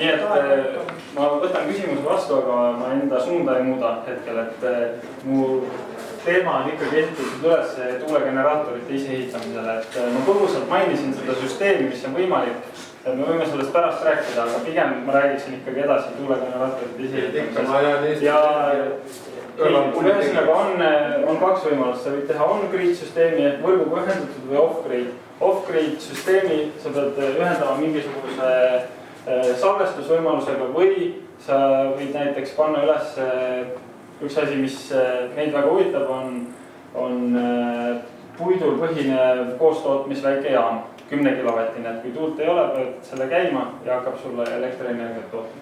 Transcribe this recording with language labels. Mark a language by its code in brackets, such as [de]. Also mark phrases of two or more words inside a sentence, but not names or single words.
[et] Nii et ma võtan küsimuse vastu, aga ma enda suunda ei muuda hetkel, et mu teema on ikkagi ehitatud üles tuulegeneraatorite ise ehitamisele. Et ma põgusalt mainisin seda süsteemi, mis on võimalik, et me võime sellest pärast rääkida, aga pigem ma räägiksin ikkagi edasi tuulegeneraatorite ise ehitamisest. Ja ühesõnaga on kaks võimalust, sa võid teha on-grid süsteemi ehk võrguga ühendatud või off-grid. Off-grid süsteemi sa pead ühendama mingisuguse salvestusvõimalusega või sa võid näiteks panna üles üks asi, mis meid väga huvitab, on puidul põhinev koostootmisväike jaam, 10 kilovatine, et kui tuult ei ole, pead selle käima ja hakkab sulle elektrienergiat tootma.